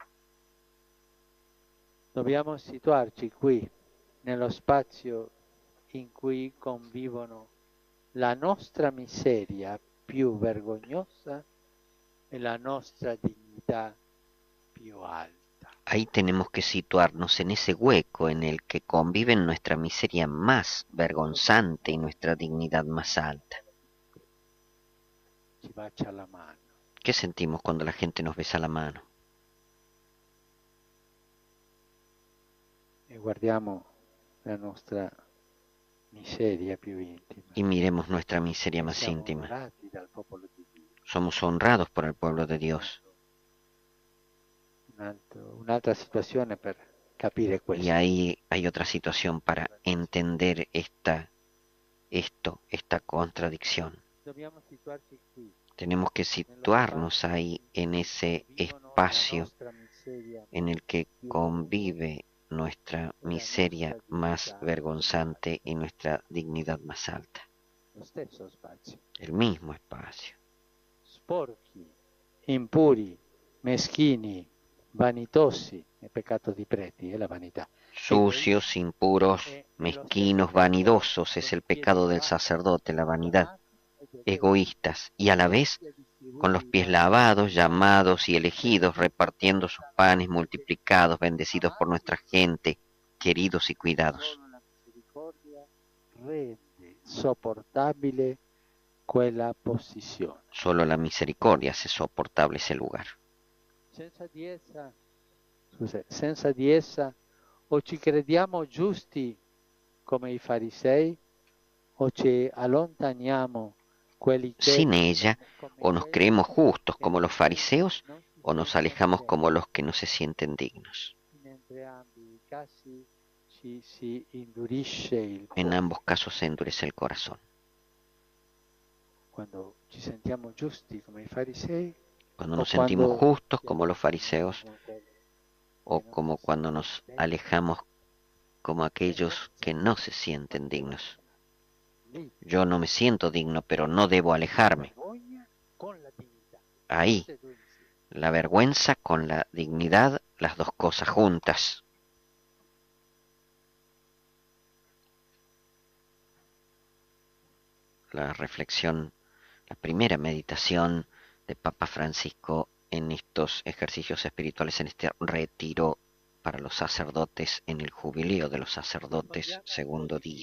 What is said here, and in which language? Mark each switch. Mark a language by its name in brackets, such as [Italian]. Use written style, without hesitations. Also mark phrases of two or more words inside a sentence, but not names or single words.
[Italian] Dobbiamo situarci qui, nello spazio in cui convivono la nostra miseria più vergognosa e la nostra dignità più alta. [Spanish] Ahí tenemos que situarnos en ese hueco en el que conviven nuestra miseria más vergonzante y nuestra dignidad más alta. [Italian] Ci bacia la mano. [Spanish] ¿Qué sentimos cuando la gente nos besa la mano? [Italian] E guardiamo la nostra miseria più intima. [Spanish] Y miremos nuestra miseria más [Italian] Siamo [Spanish] íntima. [Italian] onorati dal popolo di Dio. [Spanish] Somos honrados por el pueblo de Dios. [Italian] Un'altra situazione per capire [Spanish] Y [Italian] questo. [Spanish] ahí hay otra situación para entender esta contradicción. [Italian] Dobbiamo situarci qui. [Spanish] Tenemos que situarnos ahí en ese espacio en el que convive nuestra miseria más vergonzante y nuestra dignidad más alta. [Italian] Lo stesso spazio. [Spanish] El mismo espacio. [Italian] Sporchi, impuri, meschini, vanitosi, il peccato di preti è la vanità. [Spanish] Sucios, impuros, mezquinos, vanidosos es el pecado del sacerdote, la vanidad. Egoístas y a la vez con los pies lavados, llamados y elegidos, repartiendo sus panes multiplicados, bendecidos por nuestra gente, queridos y cuidados. [Italian] Solo la misericordia rende sopportabile quella posizione. [Spanish] Solo la misericordia hace soportable ese lugar. [Italian] Senza di essa o ci crediamo giusti come i farisei o ci allontaniamo quelli che [Spanish] Sin ella, o nos creemos justos como los fariseos, o nos alejamos como los que no se sienten dignos. [Italian] in entrambi i casi ci si indurisce il [Spanish] En [Italian] cuore. [Spanish] ambos casos se endurece el corazón. [Italian] Quando ci sentiamo giusti come i farisei [Spanish] Cuando [Italian] o [Spanish] nos sentimos [Italian] quando [Spanish] justos como los fariseos, [Italian] siamo quelli [Spanish] o como cuando nos alejamos como aquellos que no se sienten dignos. [Italian] lì, [Spanish] Yo no me siento digno, pero no debo alejarme. [Italian] vergogna con la dignità. [Spanish] Ahí, [Italian] Queste due insieme. [Spanish] la vergüenza con la dignidad, las dos cosas juntas. La reflexión, la primera meditación de Papa Francisco en estos ejercicios espirituales, en este retiro para los sacerdotes, en el jubileo de los sacerdotes, segundo día.